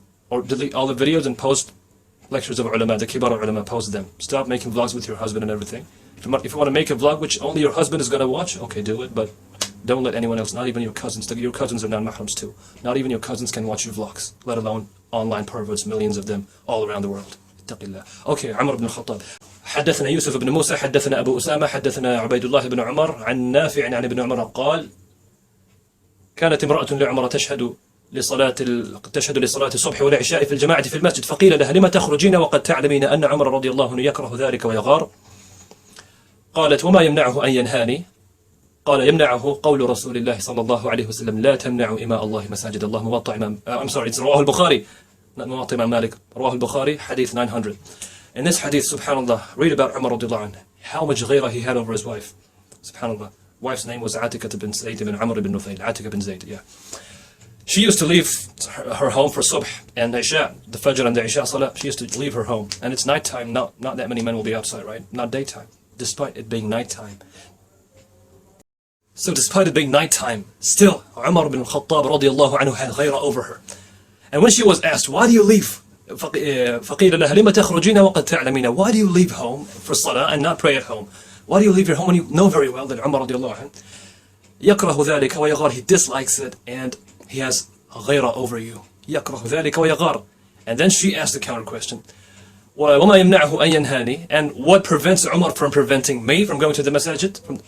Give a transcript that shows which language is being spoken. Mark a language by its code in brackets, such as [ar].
[en] Or delete all the videos and post lectures of ulama, the kibar ulama, post them. Stop making vlogs with your husband and everything. If you want to make a vlog which only your husband is going to watch, okay, do it, but don't let anyone else, not even your cousins. Your cousins are non-mahrams too. Not even your cousins can watch your vlogs, let alone online perverts, millions of them all around the world. ittaqillah. Okay, Umar ibn al-Khattab. [ar] حدثنا يوسف بن موسى حدثنا أبو أسامة حدثنا عبيد الله بن عمر عن نافع عن ابن عمر قال كانت امرأة لعمر تشهد لصلاة الصبح والعشاء في الجماعة في المسجد فقيل لها لما تخرجين وقد تعلمين أن عمر رضي الله عنه يكره ذلك ويغار قالت وما يمنعه أن ينهاني قال يمنعه قول رسول الله صلى الله عليه وسلم لا تمنعوا إماء الله مساجد الله موطأ إمام it's رواه البخاري not موطأ إمام مالك رواه البخاري حديث 900. [en] In this hadith, subhanallah, read about Umar radiallahu anhu, how much ghayra he had over his wife. Subhanallah. Wife's name was 𝙃𝙄𝙅𝙼𝘍 𝙃𝙼𝙍 ibn Amr ibn Nufayl. 𝙃𝙃 ibn Zayd, yeah. She used to leave her home for subh and isha, the fajr and the isha salah. She used to leave her home. And it's nighttime, not that many men will be outside, right? Not daytime, despite it being nighttime. So despite it being nighttime, still, Umar ibn al-Khattab radiallahu anhu had ghayra over her. And when she was asked, why do you leave? [ar] فقيل لها لما تخرجين وقد تعلمين. [en] Why do you leave home for salah and not pray at home? Why do you leave your home when you know very well that Umar radiallahu anhu [ar] يكره ذلك ويغار, [en] he dislikes it and he has غيرة over you. [ar] يكره ذلك ويغار. [en] And then she asked the counter question, [ar] وما يمنعه أن ينهاني, [en] and what prevents Umar from preventing me from going to the masjid?